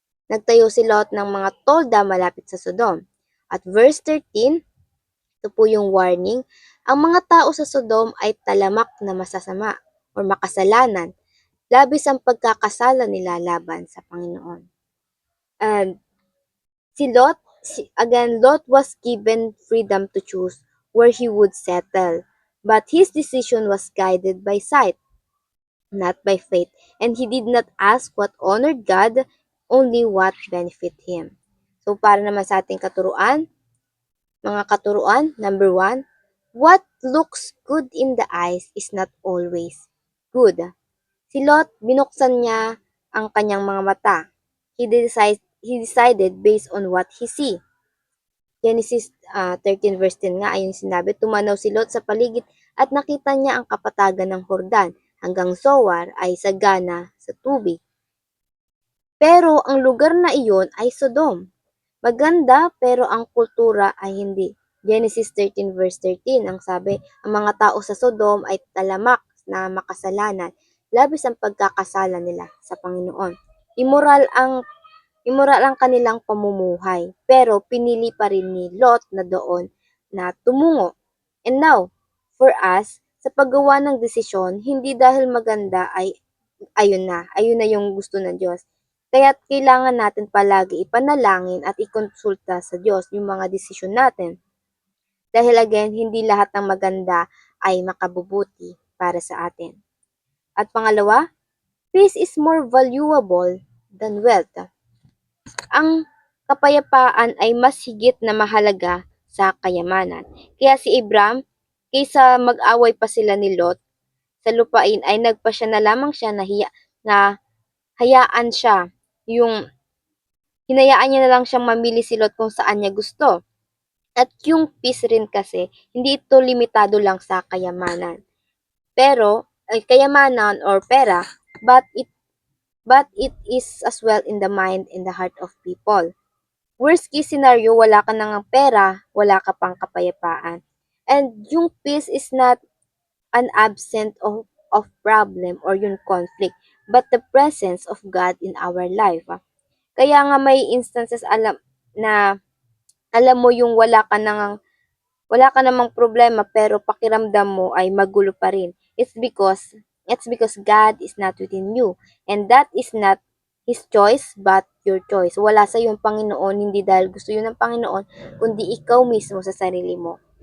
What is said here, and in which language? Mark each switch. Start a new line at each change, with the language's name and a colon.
Filipino: Nagtayo si Lot ng mga tolda malapit sa Sodom. At verse 13, ito po yung warning, ang mga tao sa Sodom ay talamak na masasama o makasalanan, labis ang pagkakasala nila laban sa Panginoon.
English: And again, Lot was given freedom to choose where he would settle, but his decision was guided by sight, not by faith, and he did not ask what honored God, only what benefit him. So
Filipino: para naman sa ating mga katuruan,
English: number 1, what looks good in the eyes is not always good.
Filipino: Si Lot, binuksan niya ang kanyang mga mata.
English: He decided based on what he see.
Filipino: Genesis 13 verse 10 nga ayun sinabi, tumanaw si Lot sa paligid at nakita niya ang kapatagan ng Hordan hanggang Zoar ay sagana sa tubig. Pero ang lugar na iyon ay Sodom. Maganda pero ang kultura ay hindi. Genesis 13 verse 13 ang sabi, ang mga tao sa Sodom ay talamak na makasalanan, labis ang pagkakasala nila sa Panginoon. Immoral ang kanilang pamumuhay, pero pinili pa rin ni Lot na doon na tumungo.
English: And now, for us,
Filipino: sa paggawa ng desisyon, hindi dahil maganda ay ayun na yung gusto ng Diyos. Kaya't kailangan natin palagi ipanalangin at ikonsulta sa Diyos yung mga desisyon natin. Dahil again, hindi lahat ng maganda ay makabubuti para sa atin. At pangalawa,
English: peace is more valuable than wealth.
Filipino: Ang kapayapaan ay mas higit na mahalaga sa kayamanan. Kaya si Abraham, kaysa mag-away pa sila ni Lot sa lupain, ay nagpasya na lamang siya na hayaan siya, yung hinayaan niya na lang siyang mamili si Lot kung saan niya gusto. At yung peace rin kasi, hindi ito limitado lang sa kayamanan. Pero, ay kayamanan
English: or pera, but it is as well in the mind and the heart of people. Worst case scenario,
Filipino: wala ka nang pera, wala ka pang kapayapaan.
English: And yung peace is not an absence of problem or yung conflict, but the presence of God in our life.
Filipino: Kaya nga may instances na alam mo yung wala ka namang problema pero pakiramdam mo ay magulo pa rin.
English: It's because God is not within you, and that is not His choice but your choice.
Filipino: Wala sa yung Panginoon, hindi dahil gusto yun ng Panginoon, kundi ikaw mismo sa sarili mo.